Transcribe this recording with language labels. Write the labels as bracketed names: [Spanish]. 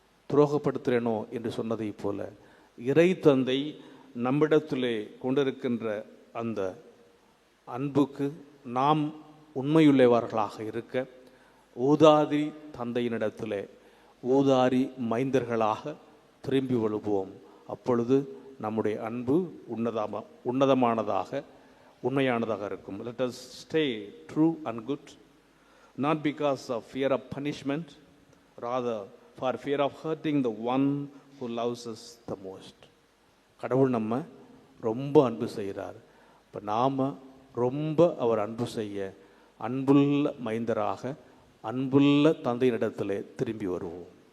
[Tamil] துரோகப்படுத்துகிறேனோ என்று சொன்னதை போல இறை தந்தை நம்மிடத்திலே கொண்டிருக்கின்ற அந்த அன்புக்கு நாம் உண்மையுள்ளவர்களாக இருக்க ஊதாரி தந்தையினிடத்திலே ஊதாரி மைந்தர்களாக திரும்பி வழுவோம். அப்பொழுது நம்முடைய அன்பு உன்னதமானதாக உண்மையானதாக இருக்கும். [English] Let us stay true and good, not because of fear of punishment, rather for fear of hurting the one who loves us the most. [Tamil] கடவுள் நம்ம ரொம்ப அன்பு செய்கிறார். இப்போ நாம் ரொம்ப அவர் அன்பு செய்ய அன்புள்ள மைந்தராக அன்புள்ள தந்தையினிடத்திலே திரும்பி வருவோம்.